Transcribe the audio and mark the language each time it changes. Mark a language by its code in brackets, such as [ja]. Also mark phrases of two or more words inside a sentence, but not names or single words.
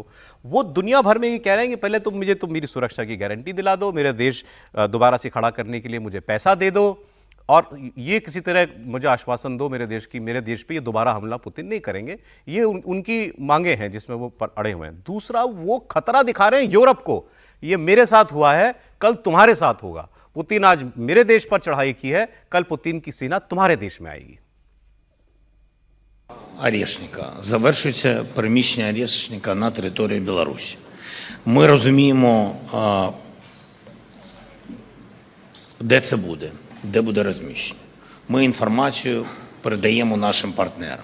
[hi] वो दुनिया भर में ये कह रहे हैं कि पहले तुम मुझे मेरी सुरक्षा की गारंटी दिला दो, मेरे देश दोबारा से खड़ा करने के लिए मुझे पैसा दे दो, और ये किसी तरह मुझे आश्वासन दो मेरे देश पे ये दोबारा हमला पुतिन नहीं करेंगे। ये उनकी मांगे हैं जिसमें वो अड़े हुए हैं। दूसरा, वो खतरा दिखा रहे हैं यूरोप को, ये मेरे साथ हुआ है, कल तुम्हारे साथ होगा। पुतिन आज मेरे देश पर चढ़ाई की है, कल पुतिन की सेना तुम्हारे देश में आएगी। [uk] Орешника. Завершується переміщення Орешника на територію Білорусі. Ми розуміємо, де це буде, де буде розміщення. Ми інформацію передаємо нашим партнерам.